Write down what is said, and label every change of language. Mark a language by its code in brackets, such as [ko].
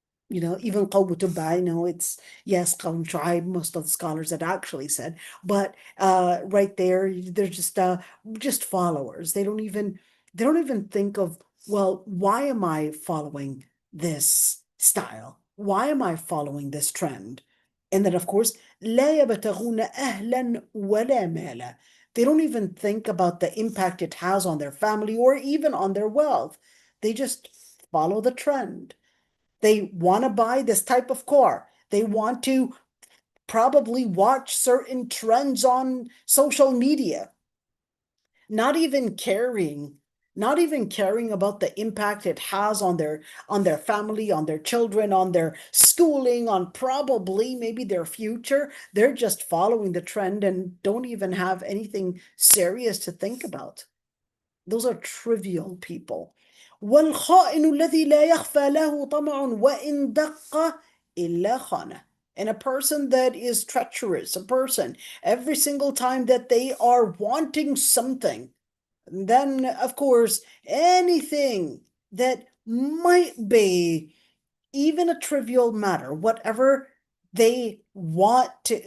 [en] Even [ar] قوم تبع, [en] it's, yes, [ar] قوم شعيب, [en] most of the scholars had actually said, but right there, they're just followers. They don't even think of, well, why am I following this style? Why am I following this trend? And then, of course, [ar] لا يبتغون أهلا ولا مالا. [en] They don't even think about the impact it has on their family or even on their wealth. They just follow the trend. They want to buy this type of car. They want to probably watch certain trends on social media, not even caring about the impact it has on their family, on their children, on their schooling, on probably maybe their future. They're just following the trend and don't even have anything serious to think about. Those are trivial people. [ar] والخائن الذي لا يخفى له طمع وإن دق إلا خانه. [en] And a person that is treacherous, a person, every single time that they are wanting something, then of course anything that might be even a trivial matter, whatever they want